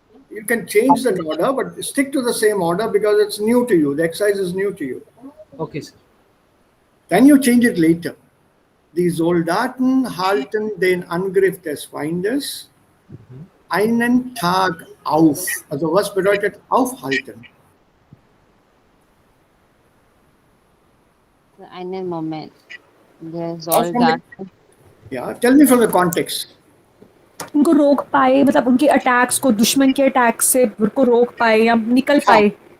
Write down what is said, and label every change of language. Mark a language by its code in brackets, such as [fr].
[en] You can change the order, but stick to the same order because it's new to you. The exercise is new to you. Okay, Sir. Then you change it later. [de] Die Soldaten halten den Angriff des Feindes einen Tag auf. Also was bedeutet aufhalten? Einen Moment. Der Aus Soldat. [en] Yeah, tell me from the context. [hi] उनको रोक पाए, मतलब उनके attacks को, दुश्मन के attack से उनको रोक पाए या निकल पाए.